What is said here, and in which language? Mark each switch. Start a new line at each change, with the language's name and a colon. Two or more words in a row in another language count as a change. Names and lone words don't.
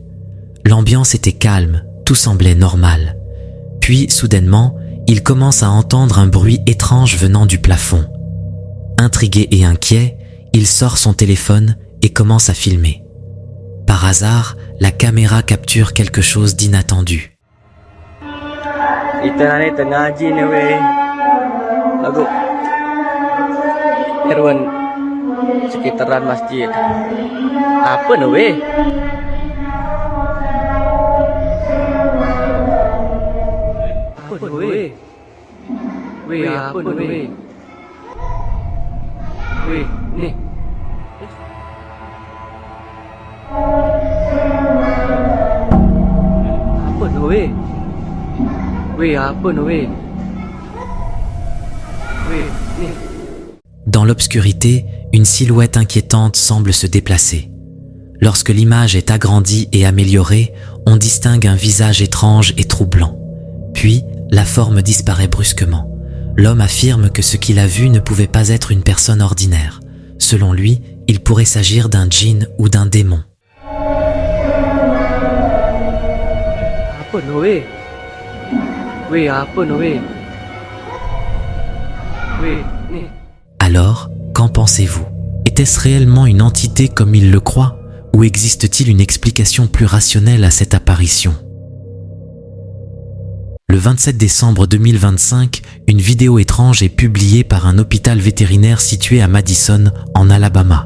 French: L'ambiance était calme, tout semblait normal. Puis, soudainement, il commence à entendre un bruit étrange venant du plafond. Intrigué et inquiet, il sort son téléphone et commence à filmer. Par hasard, la caméra capture quelque chose d'inattendu.
Malay: Kita ni tengah ngaji ni weh. Lagu Irwan sekitaran masjid. Apa ni weh? Apa ni weh? Weh apa ni weh? Weh ni. Apa ni weh? Weh apa ni weh?
French: Dans l'obscurité, une silhouette inquiétante semble se déplacer. Lorsque l'image est agrandie et améliorée, on distingue un visage étrange et troublant. Puis, la forme disparaît brusquement. L'homme affirme que ce qu'il a vu ne pouvait pas être une personne ordinaire. Selon lui, il pourrait s'agir d'un djinn ou d'un démon.
Malay: Apa ni weh? Weh apa ni weh? Weh ni.
French: Alors, qu'en pensez-vous ? Était-ce réellement une entité comme il le croit ? Ou existe-t-il une explication plus rationnelle à cette apparition ? Le 27 décembre 2025, une vidéo étrange est publiée par un hôpital vétérinaire situé à Madison, en Alabama.